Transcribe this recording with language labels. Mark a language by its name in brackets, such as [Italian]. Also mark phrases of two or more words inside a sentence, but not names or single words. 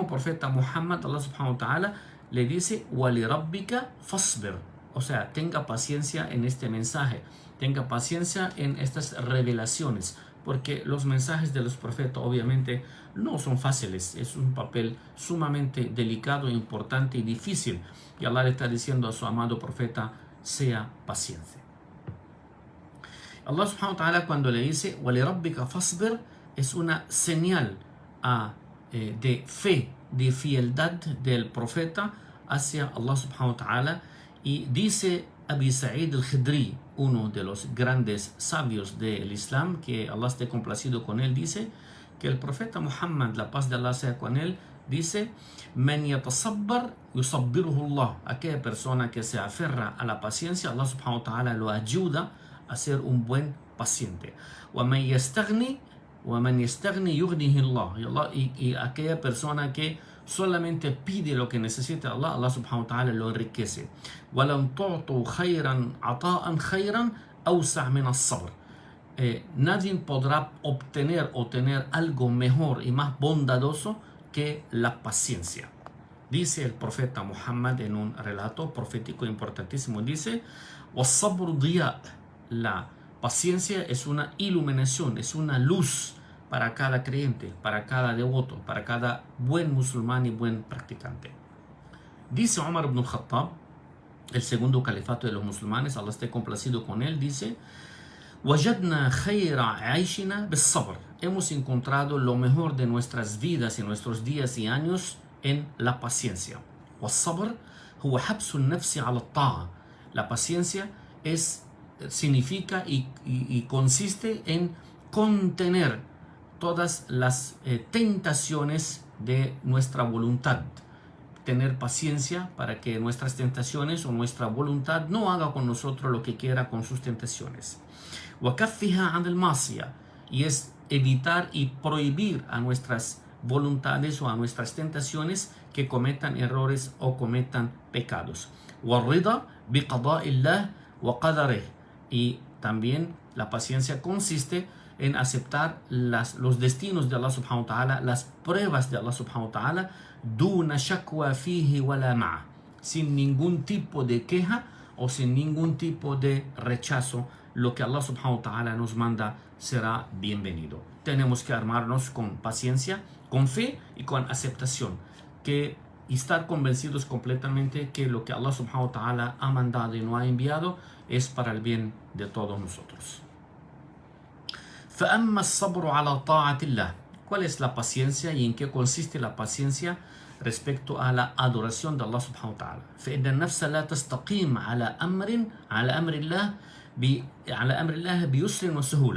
[Arabic] profeta Muhammad, الله سبحانه وتعالى [Spanish] le dice [Arabic] وَلِرَبِّكَ فَاصْبِرْ, [Spanish] o sea, tenga paciencia en este mensaje, tenga paciencia en estas revelaciones, porque los mensajes de los profetas obviamente no son fáciles, es un papel sumamente delicado, importante y difícil, y Allah le está diciendo a su amado profeta, sea paciente. [Arabic] الله سبحانه وتعالى [Spanish] cuando le dice [Arabic] وَلِرَبِّكَ فَاصْبِرْ [Spanish] es una señal de fe, de fieldad del profeta hacia [Arabic] الله سبحانه وتعالى, [Spanish] y dice Abi Sa'id al-Khidri, uno de los grandes sabios del Islam, que Allah esté complacido con él, dice que el profeta Muhammad, la paz de Allah sea con él, dice [Arabic] من يتصبر يصبره الله, [Spanish] aquella persona que se aferra a la paciencia, [Arabic] الله سبحانه وتعالى [Spanish] lo ayuda a ser un buen paciente. [Arabic] وَمَنْ يَسْتَغْنِ يُغْنِهِ اللَّهِ, [Spanish] y aquella persona que solamente pide lo que necesita Allah, [Arabic] الله سبحانه وتعالى [Spanish] lo enriquece. [Arabic] وَلَمْ تُعْطُوا خَيْرًا عَطَاءً خَيْرًا أَوْسَعْ مِنَ الصَّبْرِ, [Spanish] nadie podrá obtener o tener algo mejor y más bondadoso que la paciencia. Dice el profeta Muhammad en un relato profético importantísimo, dice, [Arabic] وَالصَّبْرُ ضِيَاء. [Spanish] La paciencia es una iluminación, es una luz para cada creyente, para cada devoto, para cada buen musulmán y buen practicante. Dice Umar ibn al-Khattab, el segundo califato de los musulmanes, Allah esté complacido con él, dice, [Arabic] وَجَدْنَا خَيْرَ عَيْشِنَا بِالصَّبْرِ. [Spanish] Hemos encontrado lo mejor de nuestras vidas y nuestros días y años en la paciencia. [Arabic] وَالصَّبْرُ هُوَ حَبْسُ النَّفْسِ عَلَى الطَّاعَةِ. [Spanish] La paciencia significa y consiste en contener todas las tentaciones de nuestra voluntad. Tener paciencia para que nuestras tentaciones o nuestra voluntad no haga con nosotros lo que quiera con sus tentaciones. [Arabic] وَكَفِّهَا عَنِ الْمَعْصِيَةِ. [Spanish] Y es evitar y prohibir a nuestras voluntades o a nuestras tentaciones que cometan errores o cometan pecados. [Arabic] وَالرِّضَى بِقَضَاءِ اللَّهِ وَقَدَرِهِ. [Spanish] Y también la paciencia consiste en aceptar los destinos de [Arabic] الله سبحانه وتعالى, [Spanish] las pruebas de [Arabic] الله سبحانه وتعالى, دون شكوى فيه ولا معه, [Spanish] sin ningún tipo de queja o sin ningún tipo de rechazo. Lo que [Arabic] الله سبحانه وتعالى [Spanish] nos manda será bienvenido. Tenemos que armarnos con paciencia, con fe y con aceptación, y estar convencidos completamente que lo que [Arabic] الله سبحانه وتعالى [Spanish] ha mandado y nos ha enviado es para el bien de todos nosotros. [Arabic] فَأَمَّا الصَّبْرُ عَلَى طَاعَةِ اللَّهِ. [Spanish] ¿Cuál es la paciencia y en qué consiste la paciencia respecto a la adoración de [Arabic] الله سبحانه وتعالى? فإن النفس لا تستقيم على أمر الله بيسر وسهولة.